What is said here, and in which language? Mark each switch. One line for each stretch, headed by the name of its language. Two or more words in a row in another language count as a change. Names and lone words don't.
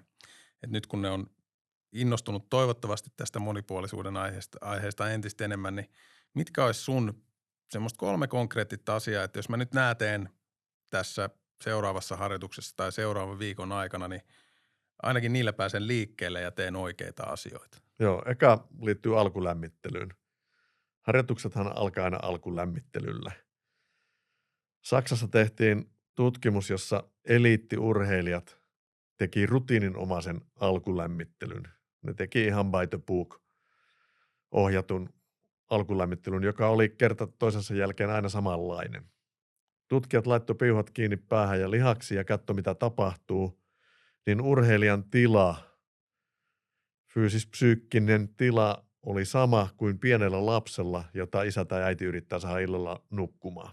Finnish: Et nyt kun ne on innostunut toivottavasti tästä monipuolisuuden aiheesta entistä enemmän, niin mitkä olisi sun semmoista 3 konkreettista asiaa, että jos mä nyt teen tässä seuraavassa harjoituksessa tai seuraavan viikon aikana, niin ainakin niillä pääsen liikkeelle ja teen oikeita asioita. Joo, eka liittyy alkulämmittelyyn. Harjoituksethan alkaa aina alkulämmittelyllä. Saksassa tehtiin tutkimus, jossa eliittiurheilijat teki rutiininomaisen alkulämmittelyn. Ne teki ihan
English: by the book
Finnish: ohjatun alkulämmittelyn, joka oli kerta toisensa jälkeen aina samanlainen. Tutkijat laittoi piuhat kiinni päähän ja lihaksi ja katsoi, mitä tapahtuu, niin urheilijan tila, fyysis-psyykkinen tila oli sama kuin pienellä lapsella, jota isä tai äiti yrittää saada illalla nukkumaan.